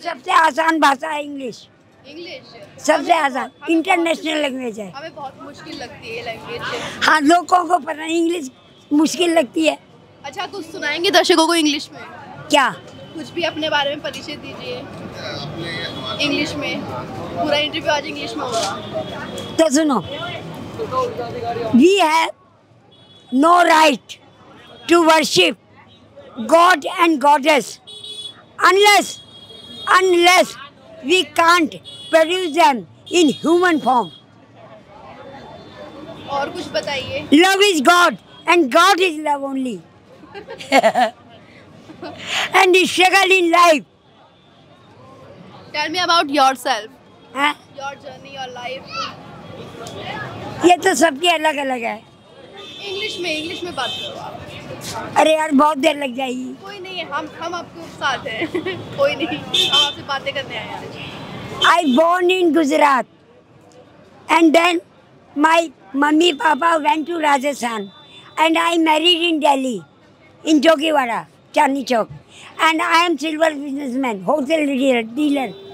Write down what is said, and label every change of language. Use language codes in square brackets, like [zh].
[hi] सबसे आसान भाषा है इंग्लिश। सबसे आसान इंटरनेशनल लैंग्वेज है। हमें बहुत मुश्किल लगती है लैंग्वेज। हाँ, लोगों को पता नहीं, इंग्लिश मुश्किल लगती है। अच्छा, कुछ सुनाएंगे दर्शकों को इंग्लिश में? क्या? कुछ भी अपने बारे में परिचय दीजिए इंग्लिश में। पूरा इंटरव्यू आज इंग्लिश में होगा। तो सुनो, [en] We have no right to worship God and Goddess unless we can't produce them in human form. [hi] और कुछ बताइए। [en] Love is God and God is love only. And the struggle in life. Tell me about yourself. [hi] हाँ? [en] Your journey, your life. [hi] ये तो सबकी अलग अलग है। इंग्लिश में बात करो आप। अरे यार, बहुत देर लग जाएगी। कोई नहीं है, हम आपके साथ हैं। कोई नहीं, हम आपसे बातें करने आए हैं। [en] I born in Gujarat, and then my mummy papa went to Rajasthan, and I married in Delhi, in Jogiwada, Chandni Chowk, and I am silver businessman, wholesale dealer.